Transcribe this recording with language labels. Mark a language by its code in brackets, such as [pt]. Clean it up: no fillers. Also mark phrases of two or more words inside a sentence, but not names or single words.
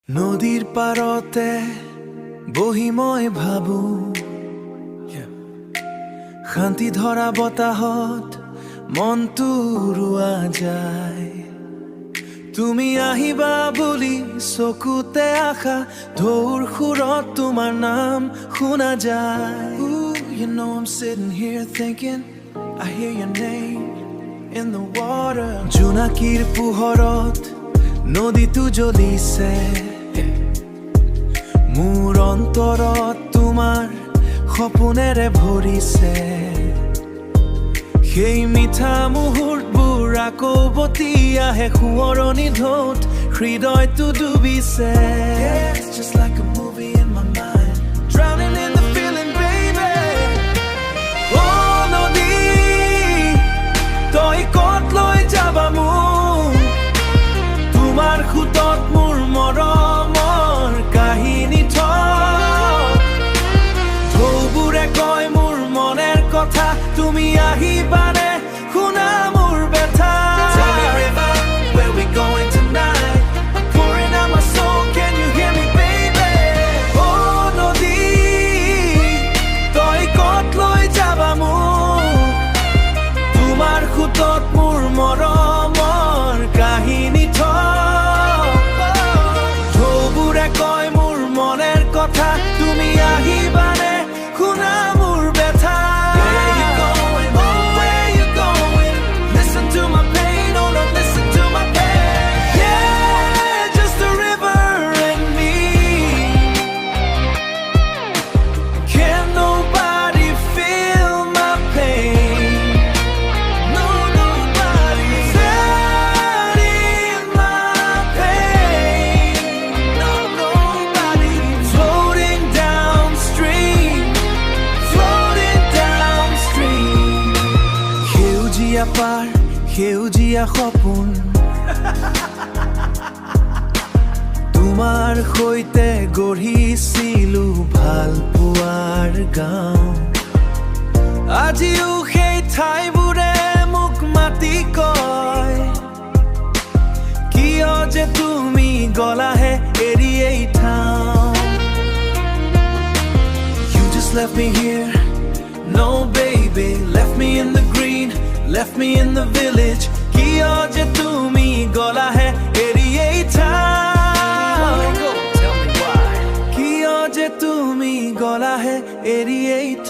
[as] নদীৰ পাৰতে বহি মই ভাবো শান্তি ধৰা বতাহত মনটো ৰুৱা যায়। তুমি আহিবা বুলি চকুতে আশা ঢৌৰ সুৰত তোমাৰ নাম শুনা যায়। [en] Ooh, you know I'm sitting here thinking I hear your name in the water. [as] জোনাকীৰ পোহৰত নদীটো জ্বলিছে, মোৰ অন্তৰত তোমাৰ সপোনেৰে ভৰিছে। সেই মিঠা মুহূৰ্তবোৰ আকৌ বতি আহে সোঁৱৰণি ঢৌত হৃদয়টো ডুবিছে। [en] It's just like a movie in my mind, drowning in the feeling, baby. [as] Oh নদী, তই ক'ত লৈ যাবা মোক? তোমাৰ খুঁতত মোৰ মৰমৰ কাহিনী থক। ঢৌবোৰে কয় মোৰ মনের কথা, তুমি আহিবানে শুনা মোৰ ব্যথা? [en] Tell me river, where we going tonight? I'm pouring out my soul, can you hear me, baby? [as] Oh নদী, তই ক'ত লৈ যাবা মোক? তোমাৰ খুঁতত মোৰ মৰমৰ কাহিনী থক। ঢৌবোৰে কয় মোৰ মনের কথা, তুমি আহিবানে শুনা মোৰ ব্যথা? [en] Where you going? Oh, where you going? Listen to my pain, oh no, listen to my pain. Yeah, just a river and me. Can't nobody feel my pain. No, nobody setting my pain. No, nobody floating downstream, floating downstream. [as] সেউজীয়া পাৰ, সেউজীয়া সপোন, তোমাৰ সৈতে গঢ়িছিলো ভাল পোৱাৰ গাঁও। আজিও সেই ঠাইবোৰে মোক মাতি কয়, কিয় যে তুমি গলাহে এৰি এই ঠাও। [en] You just left me here, no baby, left me in the green, left me in the village. [as] কিয় যে তুমি গলাহে এৰি এই ঠাও? কিয় যে তুমি গলাহে এৰি এই